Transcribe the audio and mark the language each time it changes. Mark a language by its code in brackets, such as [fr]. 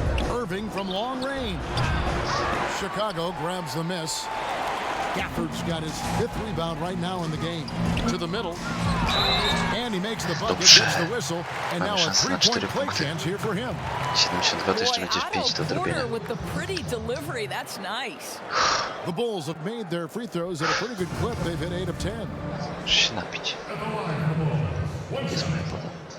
[en] Irving from long range. Chicago grabs the miss. Gafford's got his 5th rebound right now in the game. To the middle. And he makes the bucket, gets the whistle, and now a 3-point play chance here for him. [pl] 72 to jeszcze będzie 5 do odrobienia. [en] With the pretty delivery, that's nice. The Bulls have made their free throws at a pretty good clip. They've hit 8 of 10. [pl] Muszę się napić. Jest moja woda.